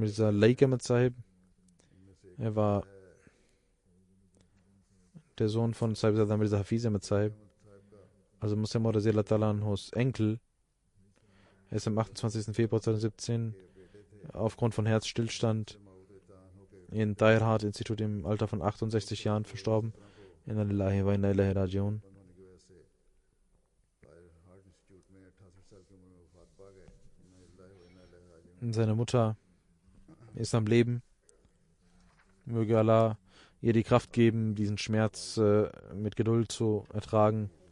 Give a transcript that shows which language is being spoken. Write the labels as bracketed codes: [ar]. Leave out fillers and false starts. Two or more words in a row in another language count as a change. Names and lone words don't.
[de] Mirza Laik Ahmed Sahib. Er war der Sohn von Sahib Mirza Hafiz Ahmed Sahib, also Muslim [ar] رضي الله تعالى عنه [de] Enkel. Er ist am 28. Februar 2017 aufgrund von Herzstillstand in Tahir Heart Institut im Alter von 68 Jahren verstorben. [ar] إنا لله وإنا إليه راجعون. [de] Seine Mutter ist am Leben. Möge Allah ihr die Kraft geben, diesen Schmerz mit Geduld zu ertragen.